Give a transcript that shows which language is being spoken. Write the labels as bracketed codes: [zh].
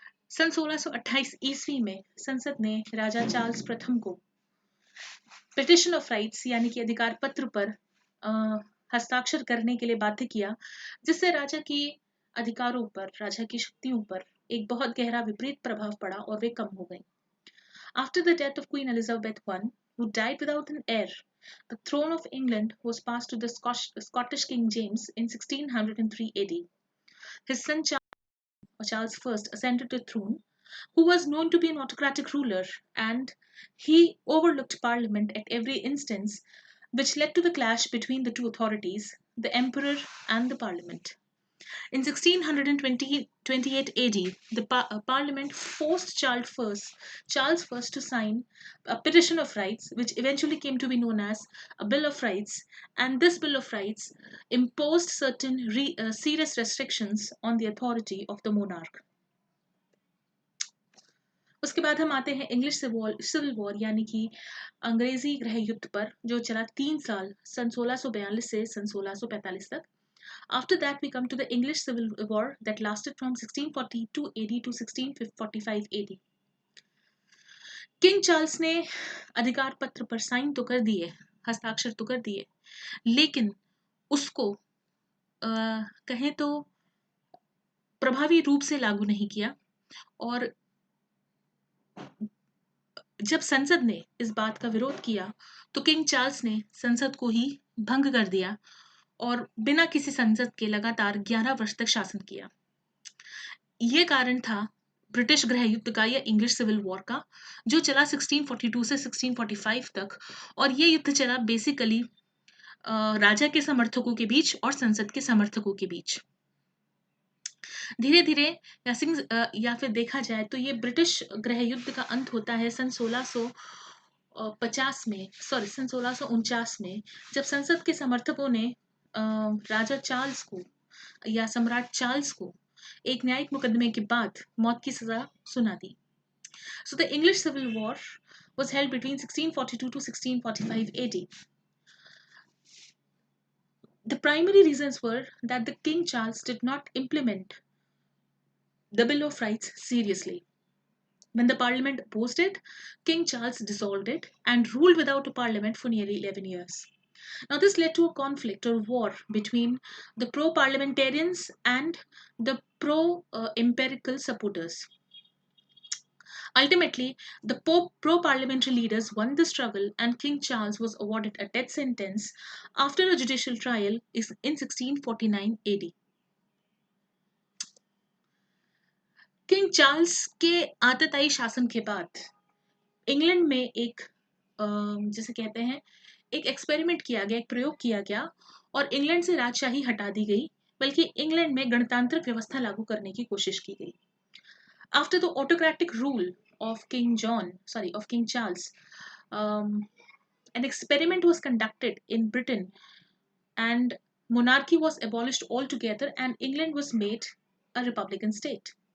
[hi] सन 1628 ईस्वी में संसद ने राजा चार्ल्स प्रथम को पिटिशन ऑफ राइट्स यानी कि अधिकार पत्र पर हस्ताक्षर करने के लिए बाध्य किया, जिससे राजा की अधिकारों पर, राजा की शक्तियों पर एक बहुत गहरा विपरीत प्रभाव पड़ा और वे कम हो गई। [en] After the death of Queen Elizabeth I, who died without an heir, the throne of England was passed to the Scottish King James in 1603 AD. His son Charles I ascended the throne, who was known to be an autocratic ruler, and he overlooked Parliament at every instance, which led to the clash between the two authorities, the Emperor and the Parliament. In 1628 AD, the Parliament forced Charles I to sign a Petition of Rights, which eventually came to be known as a Bill of Rights, and this Bill of Rights imposed certain serious restrictions on the authority of the monarch. [hi] उसके बाद हम आते हैं English civil war यानी कि अंग्रेजी गृह युद्ध पर, जो चला 3 साल सन 1642 से सन 1645 तक। [en] After that, we come to the English Civil War that lasted from 1642 AD to 1645 AD. [hi] King Charles ने अधिकार पत्र पर साइन तो कर दिए, हस्ताक्षर तो कर दिए, लेकिन उसको कहें तो प्रभावी रूप से लागू नहीं किया और जब संसद ने इस बात का विरोध किया तो किंग चार्ल्स ने संसद को ही भंग कर दिया और बिना किसी संसद के लगातार 11 वर्ष तक शासन किया। ये कारण था ब्रिटिश गृह युद्ध का या इंग्लिश सिविल वॉर का, जो चला 1642 से 1645 तक और ये युद्ध चला बेसिकली राजा के समर्थकों के बीच और संसद के समर्थकों के बीच। धीरे धीरे या फिर देखा जाए तो ये ब्रिटिश गृह युद्ध का अंत होता है सन 1650 में, सन 1649 में, जब संसद के समर्थकों ने राजा चार्ल्स को या सम्राट चार्ल्स को एक न्यायिक मुकदमे के बाद मौत की सजा सुना दी। [en] So the English Civil War was held between 1642 to 1645 AD. The primary reasons were that the King Charles did not implement the Bill of Rights seriously. When the parliament opposed it, King Charles dissolved it and ruled without a parliament for nearly 11 years. Now, this led to a conflict or war between the pro parliamentarians and the pro empirical supporters. Ultimately, the pro parliamentary leaders won the struggle, and King Charles was awarded a death sentence after a judicial trial in 1649 AD. [hi] King Charles के आतताई शासन के बाद England में एक जिसे कहते हैं एक एक्सपेरिमेंट किया गया, एक प्रयोग किया गया और इंग्लैंड से राजशाही हटा दी गई, बल्कि इंग्लैंड में गणतांत्रिक व्यवस्था लागू करने की कोशिश की गई। [en] After the autocratic rule of King Charles, um, an experiment was conducted in Britain and monarchy was abolished altogether and England was made a republican state.